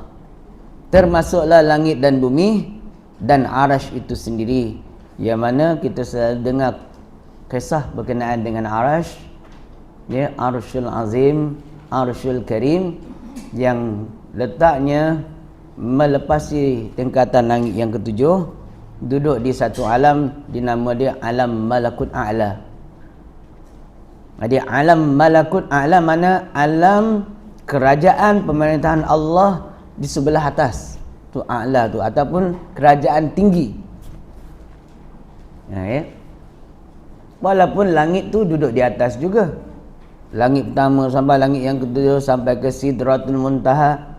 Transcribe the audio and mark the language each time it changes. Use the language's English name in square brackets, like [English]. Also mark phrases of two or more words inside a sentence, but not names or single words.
[Malay] Termasuklah langit dan bumi dan arash itu sendiri, yang mana kita selalu dengar kisah berkenaan dengan arash, ya, [Arabic] العرش العظيم, العرش الكريم, [Malay] yang letaknya melepasi tingkatan langit yang ketujuh, duduk di satu alam, dinama dia alam malakut a'la. Jadi alam malakut a'la mana alam kerajaan pemerintahan Allah di sebelah atas tu, a'la tu, ataupun kerajaan tinggi. Ya. Walaupun langit tu duduk di atas juga, langit pertama sampai langit yang ketujuh sampai ke Sidratul Muntaha.